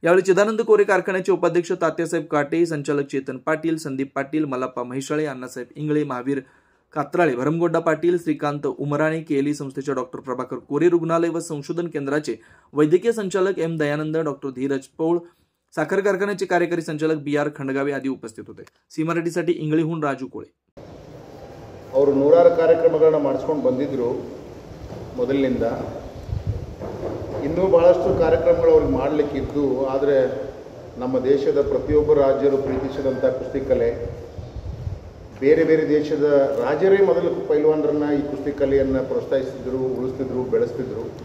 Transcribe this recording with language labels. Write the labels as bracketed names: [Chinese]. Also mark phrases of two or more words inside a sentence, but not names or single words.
[Marathi] यावेळी चिदानंद कोरे कारखान्याचे उपाध्यक्ष तात्यासाहेब काटे, संचालक चेतन पाटील, संदीप पाटील, मल्लाप्पा म्हैसाळे, अण्णासाहेब इंगळे, महावीर कात्राळे, भरमगोंडा पाटील, श्रीकांत उमराणे, केएलई संस्थेच्या डॉक्टर प्रभाकर कोरे रुग्णालय व संशोधन केंद्राचे वैद्यकीय संचालक एम दयानंद, डॉक्टर धीरज पौळ, साखर कारखान्याचे कार्यकारी संचालक BR खंडगावे आदी उपस्थित होते। सी मराठीसाठी इंगळीहून राजू कोळे। [Kannada] ಅವರು ನೂರಾರು ಕಾರ್ಯಕ್ರಮಗಳನ್ನ ಮಾಡಿಸ್ಕೊಂಡು ಬಂದಿದ್ದರು ಮೊದಲಿನಿಂದ। ಇನ್ನೂ ಭಾಳಷ್ಟು ಕಾರ್ಯಕ್ರಮಗಳು ಅವ್ರಿಗೆ ಮಾಡಲಿಕ್ಕಿದ್ದು, ಆದರೆ ನಮ್ಮ ದೇಶದ ಪ್ರತಿಯೊಬ್ಬ ರಾಜ್ಯರು ಪ್ರೀತಿಸಿದಂಥ ಕುಸ್ತಿ ಕಲೆ, ಬೇರೆ ಬೇರೆ ದೇಶದ ರಾಜರೇ ಮೊದಲು ಪೈಲ್ವಾನರನ್ನ ಈ ಕುಸ್ತಿ ಕಲೆಯನ್ನು ಪ್ರೋತ್ಸಾಹಿಸ್ತಿದ್ರು, ಉಳಿಸ್ತಿದ್ರು, ಬೆಳೆಸ್ತಿದ್ರು।